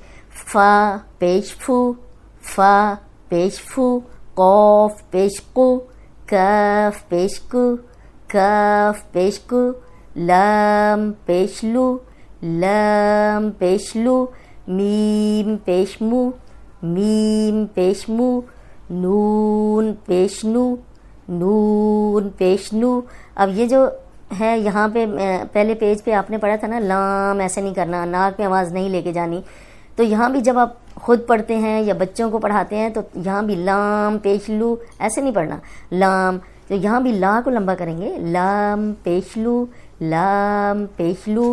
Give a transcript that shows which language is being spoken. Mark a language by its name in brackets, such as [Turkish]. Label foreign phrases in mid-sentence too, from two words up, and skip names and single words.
[Urdu] فا پیش فو، فا پیش فو. قاف پیش قو، کاف پیش کو، کاف پیش کو. لام پیش لو، لام پیش لو. میم پیش مو، میم پیش مو. نون پیش نو، نون پیش نو. اب یہ جو ہے یہاں پہ پہلے پیج پہ آپ نے پڑھا تھا نا، لام ایسے نہیں کرنا، ناک میں آواز نہیں لے کے جانی. تو یہاں بھی جب آپ خود پڑھتے ہیں یا بچوں کو پڑھاتے ہیں تو یہاں بھی لام پیش لو ایسے نہیں پڑھنا، لام. تو یہاں بھی لا کو لمبا کریں گے، لام پیش لو، لام پیش لو.